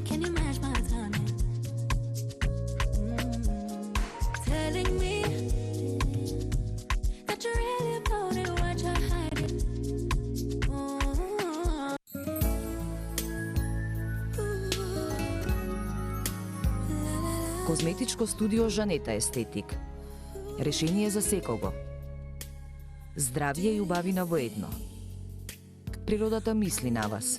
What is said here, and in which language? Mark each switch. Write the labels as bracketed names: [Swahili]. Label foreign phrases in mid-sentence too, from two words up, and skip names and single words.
[English] Can you match my timing? Telling me that you really about it, what you're hiding. [Macedonian] Козметичко студио Жанета Естетик. Решение за секого. Здравје и убавина во едно. Природата мисли на вас.